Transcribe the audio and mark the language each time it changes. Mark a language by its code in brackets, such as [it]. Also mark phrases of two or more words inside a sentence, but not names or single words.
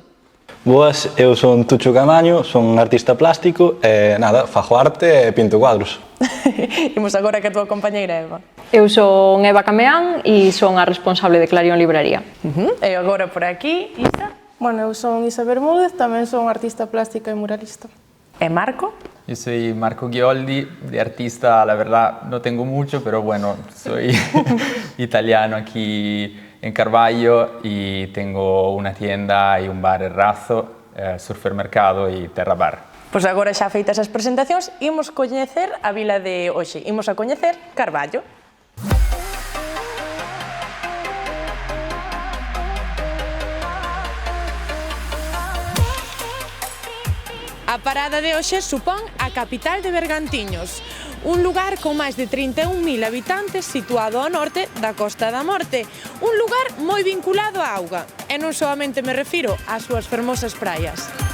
[gl] Boas, eu son Tucho Camaño, son artista plástico e, nada, fago arte e pinto cuadros. Imos agora que a tua compañeira Eva. Eu son Eva Cameán e son a responsable de Clarion Libraría. E agora por aquí, Isa. Bueno, eu son Isa Bermúdez, tamén son artista plástica e muralista. E Marco. [es] Yo soy Marco Ghioldi, de artista la verdad no tengo mucho, pero bueno, soy italiano aquí en Carballo y tengo una tienda y un bar Errazo, Surfermercado y Terra Bar. [gl] Pois agora xa feitas as presentacións, imos coñecer a vila de hoxe, imos a coñecer Carballo. A parada de hoxe supón a capital de Bergantiños, un lugar con máis de 31.000 habitantes situado ao norte da Costa da Morte, un lugar moi vinculado á auga, e non solamente me refiro ás súas fermosas praias.